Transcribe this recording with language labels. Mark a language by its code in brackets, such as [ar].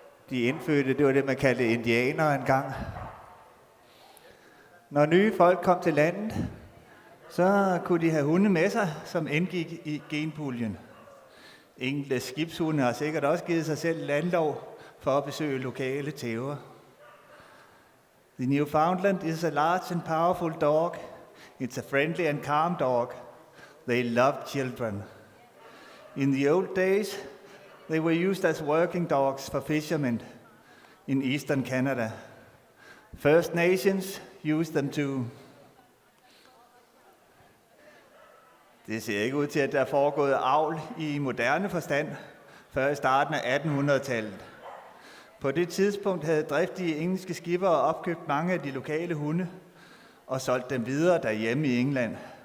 [da] De indfødte, det var det, man kaldte indianere engang. Når nye folk kom til landet, så kunne de have hunde med sig, som indgik i genpuljen. Enkelte skibshunde har sikkert også givet sig selv landlov for at besøge lokale tæver. [en] The Newfoundland is a large and powerful dog. It's a friendly and calm dog. They love children. In the old days, they were used as working dogs for fishermen in eastern Canada. First Nations used them too. [da] Det ser ikke ud til, at der er foregået avl i moderne forstand før i starten af 1800-tallet. På det tidspunkt havde driftige engelske skippere opkøbt mange af de lokale hunde og solgt dem videre derhjemme i England.